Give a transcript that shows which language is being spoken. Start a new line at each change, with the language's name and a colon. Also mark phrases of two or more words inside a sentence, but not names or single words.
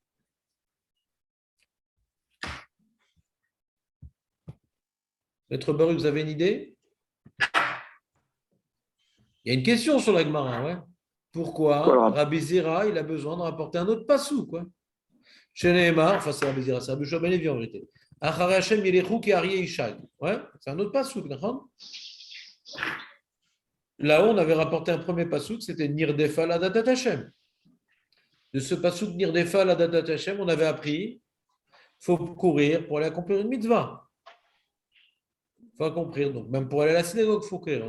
French: Maître Baruch, vous avez une idée? Il y a une question sur la Gemara. Ouais. Pourquoi Rabbi Zera, il a besoin de rapporter un autre Passouk, quoi? Chez Nehemar, enfin c'est Rabbi Zera, c'est Rabbi Shua ben Levi en vérité.
Hebrew: אחרי השם ילכו כי אריה ישאג.
French: Ouais, c'est un autre passouk, d'accord? Là-haut, on avait rapporté un premier passouk, c'était
Hebrew: נרדפה לדעת השם.
French: De ce passouk
Hebrew: נרדפה לדעת השם,
French: on avait appris, il faut courir pour aller accomplir une mitzvah. Il faut accomplir, donc même pour aller à la synagogue, il faut courir.